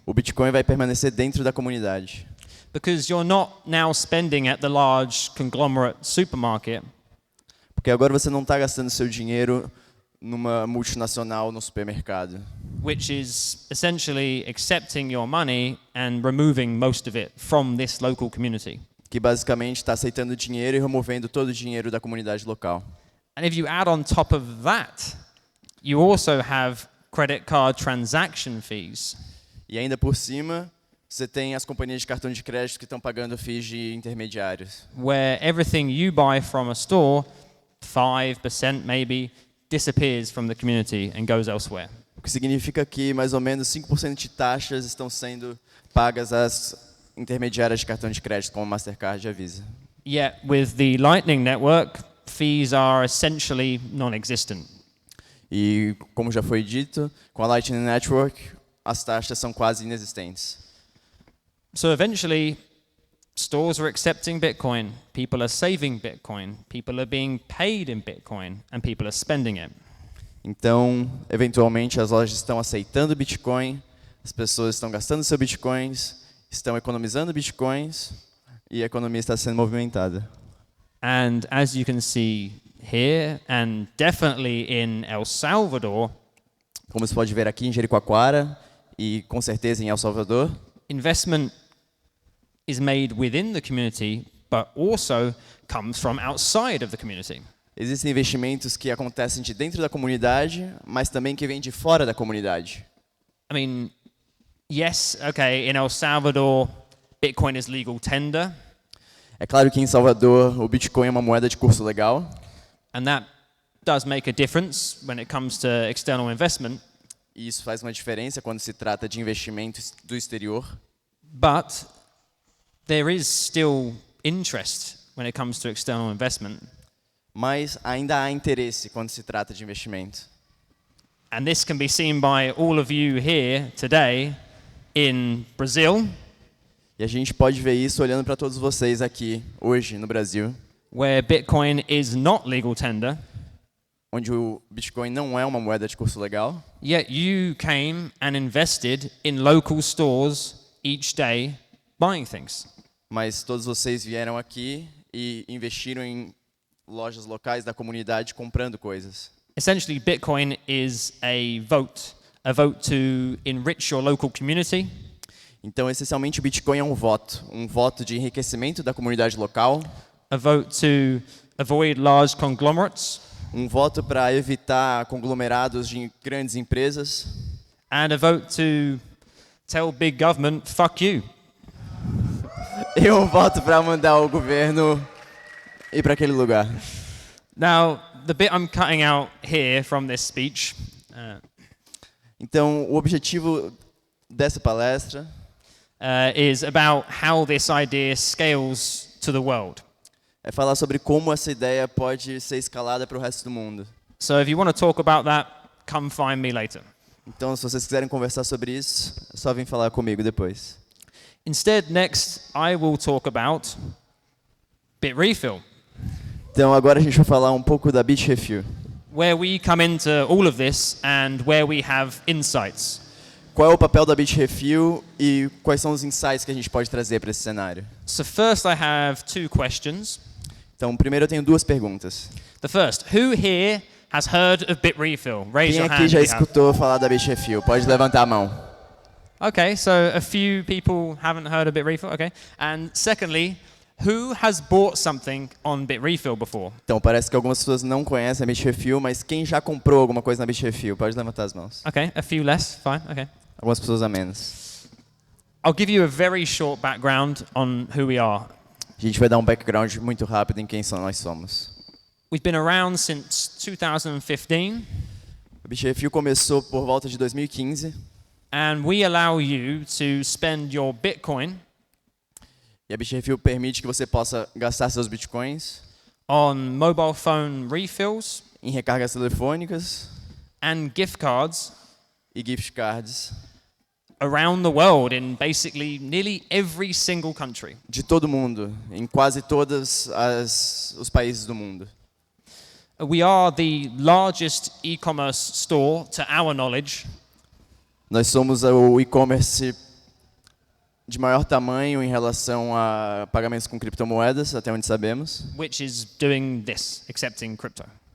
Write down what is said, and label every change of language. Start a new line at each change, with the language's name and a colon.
Portuguese: o Bitcoin vai permanecer dentro da comunidade.
English: Because you're not now spending at the large conglomerate supermarket.
Portuguese: Porque agora você não está gastando seu dinheiro numa multinacional no supermercado,
English: Which is essentially accepting your money and removing most of it from this local community.
Portuguese: que basicamente está aceitando dinheiro e removendo todo o dinheiro da comunidade local.
English: And if you add on top of that, you also have credit card transaction fees.
Portuguese: E ainda por cima, você tem as companhias de cartão de crédito que estão pagando FIIs de intermediários.
English: Where everything you buy from a store, 5% maybe, disappears from the community and goes elsewhere.
Portuguese: O que significa que mais ou menos 5% de taxas estão sendo pagas às intermediárias de cartão de crédito, como Mastercard e a Visa.
English: Yet with the Lightning Network, fees are essentially non-existent.
Portuguese: E, como já foi dito, com a Lightning Network, as taxas são quase inexistentes.
English: So eventually, stores are accepting Bitcoin, people are saving Bitcoin, people are being paid in Bitcoin, and people are spending it.
Portuguese: Então, eventualmente, as lojas estão aceitando Bitcoin, as pessoas estão gastando seus Bitcoins, estão economizando Bitcoins e a economia está sendo movimentada.
English: And as you can see here, and definitely in El Salvador,
Portuguese: Como você pode ver aqui em Jericoacoara e com certeza em El Salvador,
English: investment is made within the community, but also comes from outside of the community.
Portuguese: existem investimentos que acontecem de dentro da comunidade, mas também que vêm de fora da comunidade.
English: I mean, yes, okay, in El Salvador, Bitcoin is legal tender,
Portuguese: É claro que em Salvador o Bitcoin é uma moeda de curso legal,
English: and that does make a difference when it comes to external investment,
Portuguese: e isso faz uma diferença quando se trata de investimento do exterior.
English: but there is still interest when it comes to external investment.
Portuguese: mas ainda há interesse quando se trata de investimento.
English: And this can be seen by all of you here today in Brazil,
Portuguese: E a gente pode ver isso olhando para todos vocês aqui, hoje, no Brasil,
English: where Bitcoin is not legal tender,
Portuguese: onde o Bitcoin não é uma moeda de curso legal,
English: yet you came and invested in local stores each day buying things.
Portuguese: mas todos vocês vieram aqui e investiram em lojas locais da comunidade comprando coisas.
English: Essentially, Bitcoin is a vote to enrich your local community,
Portuguese: Então, essencialmente, o Bitcoin é um voto de enriquecimento da comunidade local,
English: a vote to avoid large conglomerates,
Portuguese: um voto para evitar conglomerados de grandes empresas
English: and a vote to tell big government, fuck you.
Portuguese: e um voto para mandar o governo ir para aquele lugar.
English: Now, the bit I'm cutting out here from this speech
Portuguese: Então, o objetivo dessa palestra
English: is about how this idea scales to the world.
Portuguese: é falar sobre como essa ideia pode ser escalada para o resto do mundo.
English: So if you want to talk about that, come find me later.
Portuguese: Então, se vocês quiserem conversar sobre isso, é só vir falar comigo depois.
English: Instead, next, I will talk about Bitrefill,
Portuguese: Então, agora a gente vai falar um pouco da Bitrefill.
English: where we come into all of this and where we have insights.
Portuguese: Qual é o papel da Bitrefill e quais são os insights que a gente pode trazer para esse cenário?
English: So first I have two questions.
Portuguese: Então, primeiro eu tenho duas perguntas.
English: The first, who here has heard of Bitrefill? Raise
Portuguese: Quem
English: your
Portuguese: aqui
English: hand
Portuguese: já
English: if you have.
Portuguese: escutou falar da Bitrefill? Pode levantar a mão.
English: Okay, so a few people haven't heard of Bitrefill, okay. And secondly, who has bought something on Bitrefill before?
Portuguese: Então, parece que algumas pessoas não conhecem a Bitrefill, mas quem já comprou alguma coisa na Bitrefill? Pode levantar as mãos.
English: Okay, a few less, fine, okay.
Portuguese: Algumas pessoas a menos.
English: I'll give you a very short background on who we are.
Portuguese: A gente vai dar um background muito rápido em quem nós somos.
English: We've been around since 2015,
Portuguese: A Bitrefill começou por volta de 2015
English: and we allow you to spend your Bitcoin
Portuguese: e a Bitrefill permite que você possa gastar seus bitcoins
English: on mobile phone refills
Portuguese: em recargas telefônicas
English: and gift cards
Portuguese: e gift cards
English: around the world in basically nearly every single country.
Portuguese: de todo mundo, em quase todos os países do mundo.
English: We are the largest e-commerce store, to our knowledge,
Portuguese: Nós somos o e-commerce de maior tamanho em relação a pagamentos com criptomoedas, até onde sabemos,
English: which is doing this, accepting crypto.